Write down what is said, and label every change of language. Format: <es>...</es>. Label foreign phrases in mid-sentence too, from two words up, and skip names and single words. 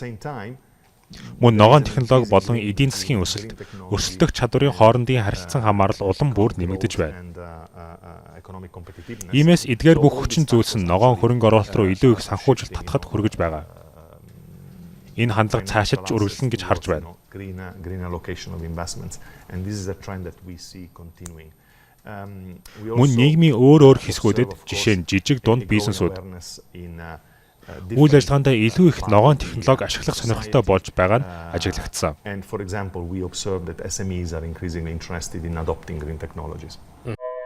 <mn>Мөн ногоон технологи болон эдийн засгийн өсөлт, өрсөлдөх чадварын хоорондын харилцан хамаарал улам бүр нэмэгдэж байна. Иймээс эдгээр бүх хүчин зүйлс нь ногоон хөрөнгө оруулалт руу илүү их санхүүжилт татахад хүргэж байгаа. Энэ хандлага цаашид ч үргэлжлэнэ гэж харж байна.</mn> <en>Green allocation of investments, and this is a trend that we see continuing.</en> <mn>Мөн нийгмийн өөр хэсгүүдэд жишээ нь жижиг дунд бизнесүүд үйл ажиллагаанд илүү их ногоон технологи ашиглах сонирхолтой болж байгаа нь ажиглагдсан.</mn> <en>And for example, we observe that SMEs are increasingly interested in adopting green technologies.</en>